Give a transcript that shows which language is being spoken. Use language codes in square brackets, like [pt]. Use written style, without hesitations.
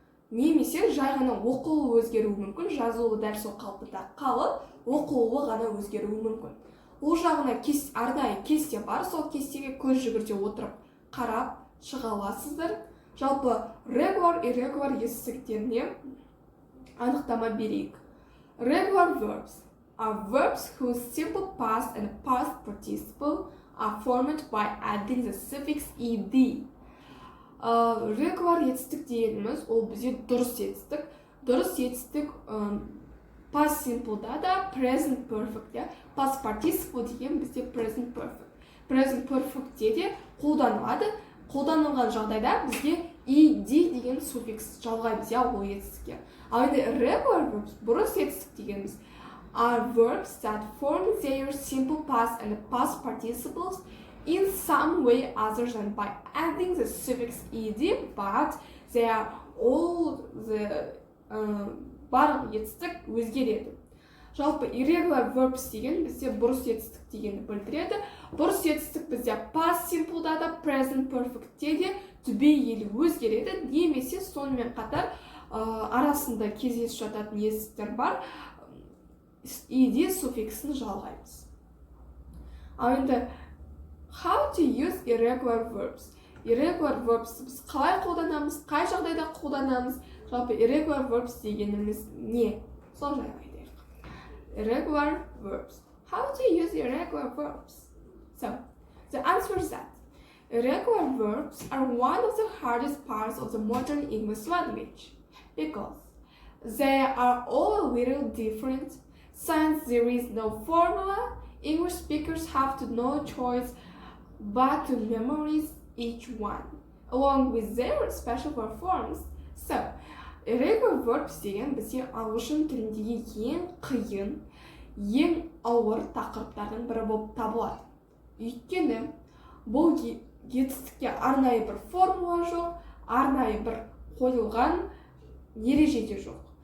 [kk] Немесе жай ғана оқылуы өзгеруі мүмкін, жазылуы дәл сол қалпында қалып, оқылуы ғана өзгеруі мүмкін. Ол жағына арнайы кесте бар, сол кестеге көз жүгірте отырып қарап шыға аласыздар. Жалпы regular, irregular етістіктеріне анықтама берейік. [en] Regular verbs are verbs whose simple past and past participle are formed by adding the suffix ed. [kk] Regular етістік дегеніміз ол бізде дұрыс етістік. Дұрыс етістік past simple'да да present perfect, past participle деген бізде present perfect. Present perfect'те де қолданылады. Қолданылған жағдайда бізде ed деген суффикс жалғаймыз, ол етістікке. Ал енді irregular verbs, бұрыс етістік дегеніміз [en] are verbs that form their simple past and past participles in some way other than by adding the suffix ed, but they are all the [kk] барлық етістік өзгереді. Жалпы irregular verbs деген бізде бұрыс етістік дегенді білдіреді. Бұрыс етістік бізде past simple'да да present perfect'те де түбегейлі өзгереді. Немесе сонымен қатар арасында кездесіп жататын етістіктер бар. ed суффиксін жалғаймыз. [en] Ал енді how to use irregular verbs. [kk] Irregular verbs біз қалай қолданамыз, қай жағдайда қолданамыз? Жалпы irregular verbs дегеніміз не? Сол жайлы айтайық. Irregular verbs. [en] How to use irregular verbs? So, the answer is that irregular verbs are one of the hardest parts of the modern English language because they are all a little different. Since there is no formula, English speakers have no choice but to memorize each one, along with their special forms. [kk] So, irregular verbs деген бізде ағылшын тіліндегі ең қиын, ең ауыр тақырыптардың бірі болып табылады. Өйткені бұл етістікке арнайы бір формула жоқ, арнайы бір қойылған ереже де жоқ.